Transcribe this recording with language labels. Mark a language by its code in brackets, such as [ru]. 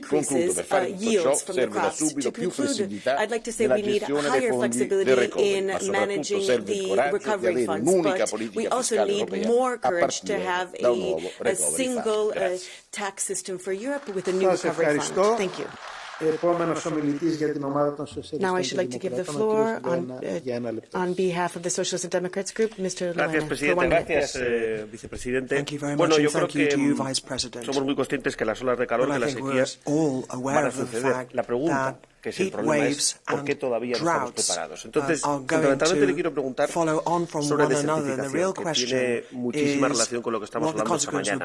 [it] Concludo, per fare tutto ciò serve da subito più flessibilità nella gestione dei fondi del recovery, ma soprattutto serve il coraggio di avere un'unica politica fiscale europea a partire da un nuovo recovery fund. Grazie. [en] Now I should like to give the floor on behalf of the Socialist and Democrats group, Mr. [es] Gracias, Presidente. Gracias, Vicepresidente. Bueno, yo creo que somos muy conscientes que las olas de calor, que las sequías van a suceder. La pregunta, que es el problema, es por qué todavía no estamos preparados. Entonces, fundamentalmente le quiero preguntar sobre desertificación, que tiene muchísima relación con lo que estamos hablando esta mañana.